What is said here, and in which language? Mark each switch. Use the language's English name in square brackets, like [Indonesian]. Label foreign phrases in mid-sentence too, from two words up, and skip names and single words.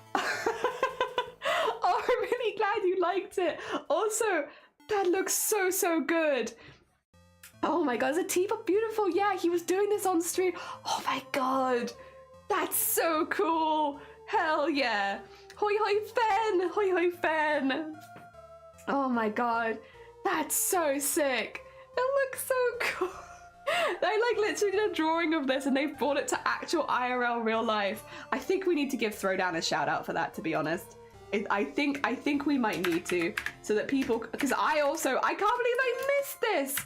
[English] Oh, I'm really glad you liked it. Also, that looks so good. Oh my god, is a teapot beautiful? Yeah, he was doing this on stream. Oh my god, that's so cool. Hell yeah. Hoi hoi Fen, hoi hoi Fen. Oh my god, that's so sick. It looks so cool. They like literally did a drawing of this and they've brought it to actual IRL real life. I think we need to give Throwdown a shout out for that, to be honest. I think we might need to, so that people, because I can't believe I missed this.